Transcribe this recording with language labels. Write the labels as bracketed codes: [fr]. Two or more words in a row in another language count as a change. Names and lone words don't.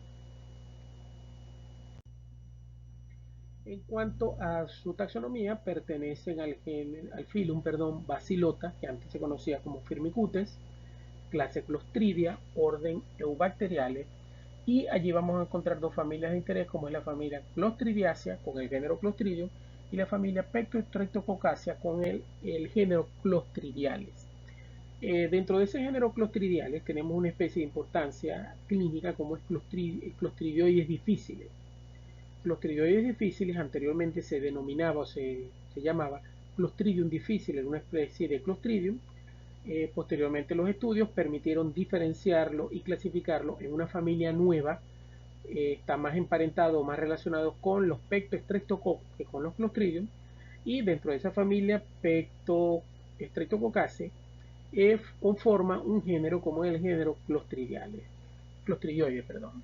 [es] En cuanto a su taxonomía, pertenecen al filum Bacillota, que antes se conocía como Firmicutes, clase Clostridia, orden Eubacteriales, y allí vamos a encontrar dos familias de interés, como es la familia Clostridiacea con el género Clostridium y la familia Pectostreptococcacea con el género Clostridiales. Dentro de ese género Clostridiales tenemos una especie de importancia clínica como es Clostridioides difficile. Clostridioides difficile anteriormente se denominaba o se llamaba Clostridium difficile, era una especie de Clostridium. Posteriormente los estudios permitieron diferenciarlo y clasificarlo en una familia nueva. Está más emparentado o más relacionado con los Pectostreptococcus que con los Clostridium, y dentro de esa familia Pectostreptococcacea conforma un género como el género Clostridioides.